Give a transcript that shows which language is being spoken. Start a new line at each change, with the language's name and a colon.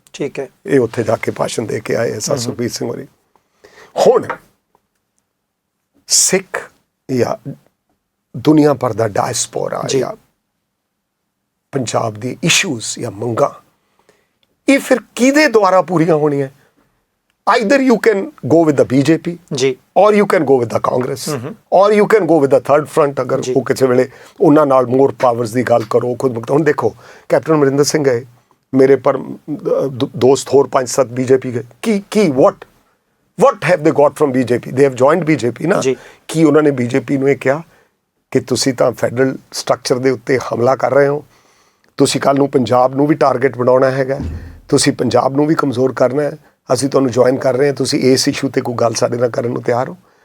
Punjabi: ਠੀਕ ਹੈ, ਇਹ ਉੱਥੇ ਜਾ ਕੇ ਭਾਸ਼ਣ ਦੇ ਕੇ ਆਏ ਸਰ ਸੁਖਬੀਰ ਸਿੰਘ ਹੋਰੀ। ਹੁਣ ਸਿੱਖ ਜਾਂ ਦੁਨੀਆ ਭਰ ਦਾ ਡਾਇਸਪੋਰਾ ਜਾਂ ਪੰਜਾਬ ਦੀ ਇਸ਼ੂਜ਼ ਜਾਂ ਮੰਗਾਂ, ਇਹ ਫਿਰ ਕਿਹਦੇ ਦੁਆਰਾ ਪੂਰੀਆਂ ਹੋਣੀਆਂ?
English: Either you can go with the BJP, or you can go with the Congress, or you can go with the third front।
Punjabi: ਅਗਰ ਉਹ ਕਿਸੇ ਵੇਲੇ ਉਹਨਾਂ ਨਾਲ ਮੋਰ ਪਾਵਰਸ ਦੀ ਗੱਲ ਕਰੋ, ਖੁਦ ਮੁਕਤ। ਹੁਣ ਦੇਖੋ, ਕੈਪਟਨ ਅਮਰਿੰਦਰ ਸਿੰਘ ਗਏ, ਮੇਰੇ ਪਰ ਦੋਸਤ ਹੋਰ 5-7 BJP ਗਏ। ਕੀ
English: what have they got from BJP? They have joined BJP
Punjabi: ਨਾ। ਕੀ ਉਹਨਾਂ ਨੇ BJP ਨੂੰ ਇਹ ਕਿਹਾ ਕਿ ਤੁਸੀਂ ਤਾਂ ਫੈਡਰਲ ਸਟਰਕਚਰ ਦੇ ਉੱਤੇ ਹਮਲਾ ਕਰ ਰਹੇ ਹੋ, ਤੁਸੀਂ ਕੱਲ੍ਹ ਨੂੰ ਪੰਜਾਬ ਨੂੰ ਵੀ ਟਾਰਗੇਟ ਬਣਾਉਣਾ ਹੈਗਾ, ਤੁਸੀਂ ਪੰਜਾਬ ਨੂੰ ਵੀ ਕਮਜ਼ੋਰ ਕਰਨਾ ਹੈ, ਅਸੀਂ ਤੁਹਾਨੂੰ ਜੁਆਇਨ ਕਰ ਰਹੇ ਹਾਂ, ਤੁਸੀਂ ਇਸ ਇਸ਼ੂ 'ਤੇ ਕੋਈ ਗੱਲ ਸਾਡੇ ਨਾਲ ਕਰਨ ਨੂੰ ਤਿਆਰ ਹੋ?